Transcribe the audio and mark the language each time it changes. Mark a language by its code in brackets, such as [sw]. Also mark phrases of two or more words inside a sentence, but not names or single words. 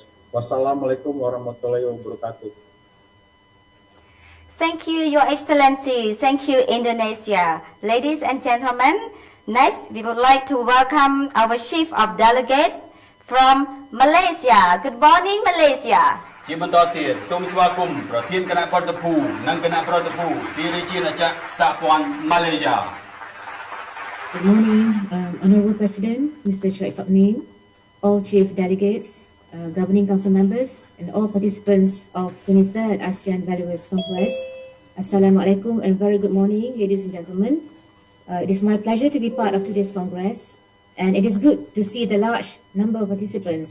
[ar] والسلام عليكم ورحمة الله وبركاته. [en] Thank you, Your Excellency. Thank you, Indonesia. Ladies and gentlemen, next we would like to welcome our Chief of Delegates from Malaysia. Good morning, Malaysia. [km] ជាបន្តទៀតសូមស្វាគមន៍ប្រធានគណៈប្រតិភូនិងគណៈប្រតិភូពីរាជាណាចក្រសហព័ន្ធម៉ាឡេស៊ី [en] Good morning, Honorable President, Mr. Chrek Soknim, all chief delegates, governing council members, and all participants of 23rd ASEAN Valuers Congress. Assalamualaikum and very good morning, ladies and gentlemen. It is my pleasure to be part of today's Congress, and it is good to see the large number of participants.